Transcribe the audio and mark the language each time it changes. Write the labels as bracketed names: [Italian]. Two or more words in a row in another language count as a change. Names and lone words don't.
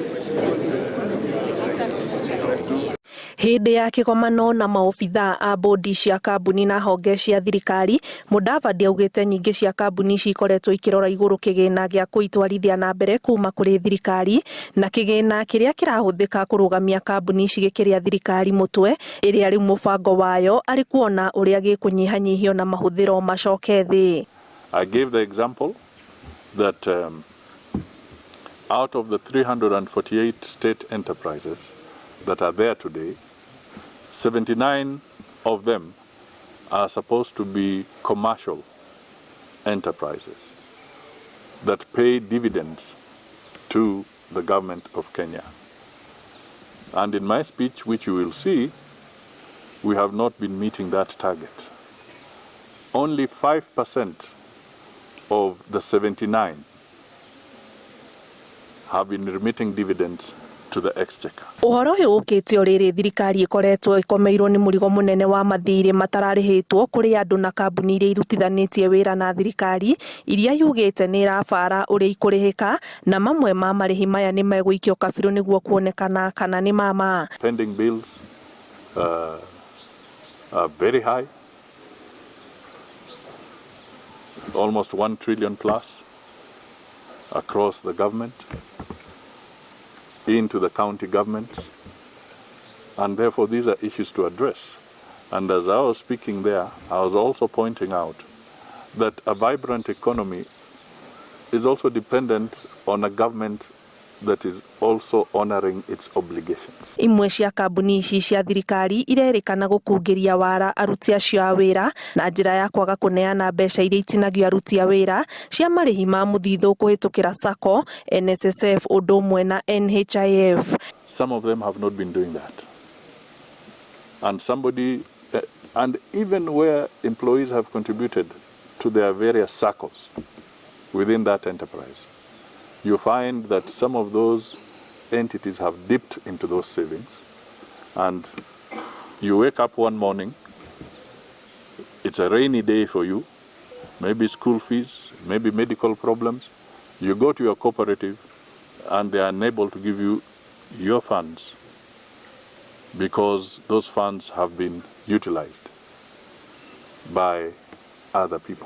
[Kikuyu] Hĩndĩ ya kĩgomano na maobithaa a bodi cia kambuni na honge cia thirikari, Mudavadi augĩte nyingĩ cia kambuni cikoretwo ikĩrora igũrũ kĩgĩna gĩa kũitwarithia na mbere kuma kũrĩ thirikari, na kĩgĩna kĩrĩa kĩrahũthĩka kũrũgamia kambuni cigĩkĩria thirikari mũtwe, ĩrĩa rĩu mũbango wayo arĩ kuona ũrĩa gĩkũnyihanyihio na mahũthĩro macoke thĩ. [English] I gave the example that out of the 348 state enterprises that are there today, 79 of them are supposed to be commercial enterprises that pay dividends to the government of Kenya. And in my speech, which you will see, we have not been meeting that target. Only 5% of the 79 have been remitting dividends to the exchequer. [Kikuyu] Ũhoro ũyũ ũkĩte o rĩrĩ thirikari ĩkoretwo ĩkomeirwo nĩ mũrigo mũnene wa mathirĩ matararĩhĩtwo kũrĩ andũ na kambuni iria irutithanĩtie wĩra na thirikari, iria yugĩte nĩ irabara ũrĩa ikũrĩhĩka, na mamwe ma marĩhi maya nĩ megũikio kabirũ nĩguo kuonekana kana nĩ mama. [English] Pending bills are very high, almost 1 trillion plus across the government, into the county governments, and therefore these are issues to address. And as I was speaking there, I was also pointing out that a vibrant economy is also dependent on a government that is also honoring its obligations. [Kikuyu] Imwe cia kambuni ici cia thirikari irerĩkana gũkungĩria wara aruti acio a wĩra na njĩra ya kwaga kũneana mbeca iria itinagio aruti a wĩra cia marĩhi ma mũthithũ kũhĩtũkĩra SACCO, NSSF ũndũ ũmwe na NHIF. [English] Some of them have not been doing that. And even where employees have contributed to their various SACCOs within that enterprise, you find that some of those entities have dipped into those savings, and you wake up one morning, it's a rainy day for you, maybe school fees, maybe medical problems, you go to your cooperative and they are unable to give you your funds because those funds have been utilized by other people.